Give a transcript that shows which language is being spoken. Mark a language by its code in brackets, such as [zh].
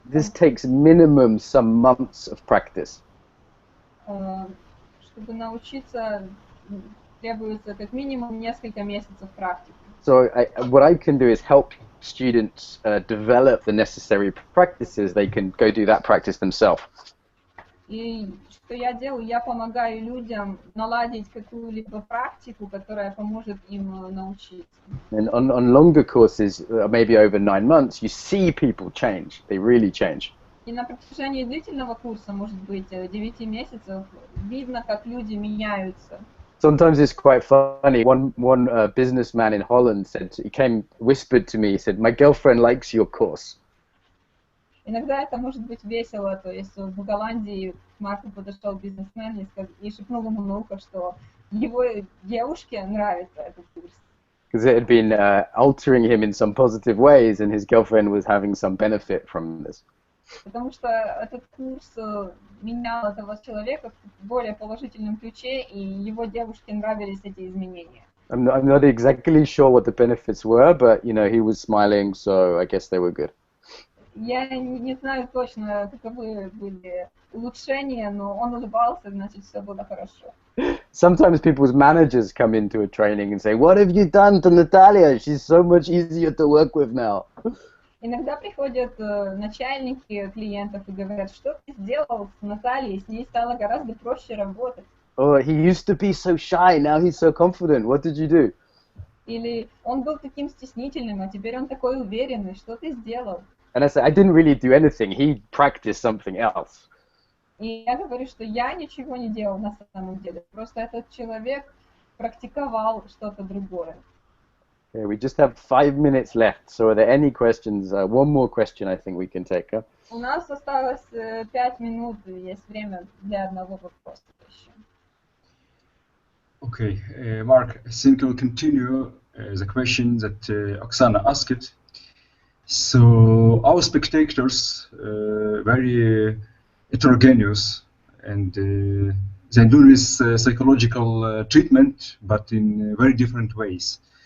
[en] This takes minimum some months of practice. [ru] Чтобы научиться, требуется как минимум несколько месяцев практики. [en] So what I can do is help students develop the necessary practices. They can go do that practice themselves. [ru] И что я делаю? Я помогаю людям наладить какую-либо практику, которая поможет им научиться. [en] And on longer courses, maybe over 9 months, you see people change. They really change. [ru] И на протяжении длительного курса, может быть, 9 месяцев, видно, как люди меняются. [en] Sometimes it's quite funny. One businessman in Holland said, whispered to me, he said, "My girlfriend likes your course." [ru] Иногда это может быть весело, то есть в Голландии к Марку подошел бизнесмен и шепнул ему на ухо, что его девушке нравится этот курс. [en] Because it had been altering him in some positive ways, and his girlfriend was having some benefit from this. [ru] Потому что этот курс менял этого человека в более положительном ключе, и его девушке нравились эти изменения. [en] I'm not exactly sure what the benefits were, but you know, he was smiling, so I guess they were good. [ru] Я не знаю точно, каковы были улучшения, но он улыбался, значит, все было хорошо. [en] Sometimes people's managers come into a training and say, "What have you done to Natalia? She's so much easier to work with now." [ru] Иногда приходят начальники клиентов и говорят, что ты сделал с Натальей, с ней стало гораздо проще работать. [en] Oh, he used to be so shy, now he's so confident. What did you do? [ru] Или он был таким стеснительным, а теперь он такой уверенный, что ты сделал? [en] And I said, I didn't really do anything. He practiced something else. [ru] И я говорю, что я ничего не делал на самом деле. Просто этот человек практиковал что-то другое. [en] Okay, we just have 5 minutes left. So are there any questions? One more question I think we can take. Huh? [ru] У нас осталось 5 минут, и есть время для одного вопроса еще. [en] Okay, Mark, I think we'll continue the question that Oksana asked. So our spectators very heterogeneous, and they do this psychological treatment, but in very different ways.